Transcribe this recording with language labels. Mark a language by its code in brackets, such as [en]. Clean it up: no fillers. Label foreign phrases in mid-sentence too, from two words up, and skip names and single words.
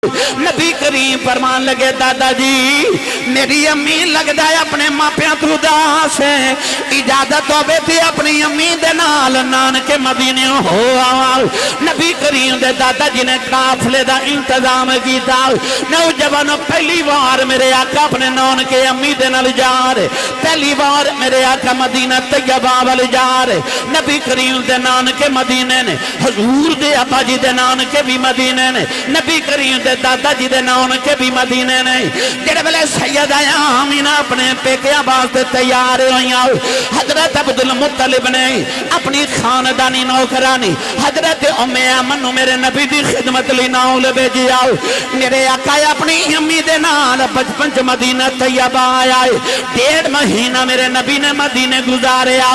[pa] نبی کریم فرمان لگے دادا جی میری امی لگدا ہے اپنے ماپیاں تو اداس ہے، اجازت ہوے تے اپنی امی دے نال نانکے مدینے ہو آواں۔ نبی کریم دے دادا جی نے قافلے دا انتظام کیتا، نوجوان پہلی بار میرے آقا اپنے نانکے امی دے نال جا رہے، پہلی بار میرے آقا مدینہ طیبہ وال جا رہے۔ نبی کریم دے نانکے مدینے نے، حضور دے ابا جی دے نانکے بھی مدینے نے، نبی کریم دے دادا جی دے نانکے بھی مدینے نے۔ جڑے ویلے سیدہ آمینہ اپنے پیکیاں واسطے تیار ہوئیاں، حضرت عبدالمطلب نے اپنی خاندانی نوکرانی حضرت ام ایمن میرے نبی دی خدمت لی ناول بھیجیا۔ میرے آقا اپنی امی دے نال بچپن چ مدینہ طیبہ آیا، 1.5 مہینہ میرے نبی نے مدینے گزاریا۔